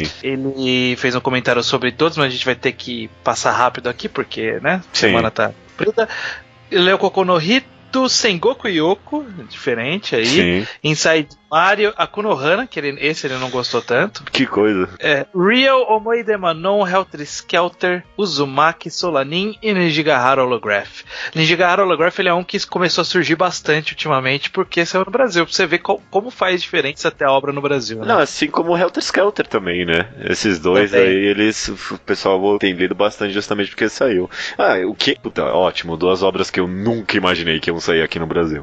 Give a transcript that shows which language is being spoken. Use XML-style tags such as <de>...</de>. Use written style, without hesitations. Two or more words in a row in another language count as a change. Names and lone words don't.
<pt>Ele fez um comentário sobre todos, mas a gente vai ter que passar rápido aqui, porque, né? A semana tá preta. Ele leu Koku no Hito, Sengoku Yoko, diferente aí. Sim. Inside Mario, Akunohana, que esse ele não gostou tanto. Que coisa. Real Omoide Manon, Helter Skelter, Uzumaki, Solanin e Nijigahara Holograph. Nijigahara Holograph ele é um que começou a surgir bastante ultimamente, porque saiu no Brasil, pra você ver como faz diferença até a obra no Brasil, né? Não, assim como o Helter Skelter também, né? Esses dois também. aí, o pessoal tem lido bastante justamente porque saiu. O que? Puta, ótimo, 2 obras que eu nunca imaginei que iam sair aqui no Brasil.</pt>